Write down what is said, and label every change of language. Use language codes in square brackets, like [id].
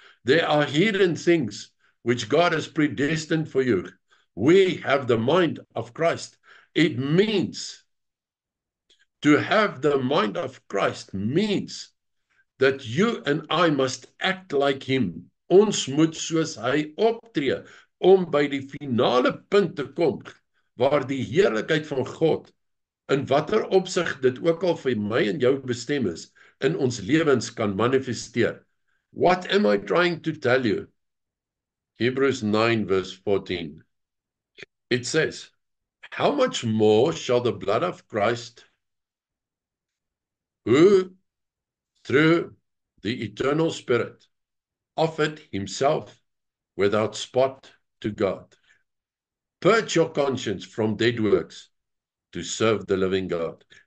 [en] There are hidden things which God has predestined for you. We have the mind of Christ. It means, to have the mind of Christ means that you and I must act like him. [af] Ons moet soos hy optree, om by die finale punt te kom, waar die heerlikheid van God, in watter opsig dit ook al vir my en jou bestem is, in ons lewens kan manifesteer. [en] What am I trying to tell you? Hebrews 9 verse 14. It says, how much more shall the blood of Christ, who through the eternal Spirit offered himself without spot to God, purge your conscience from dead works to serve the living God.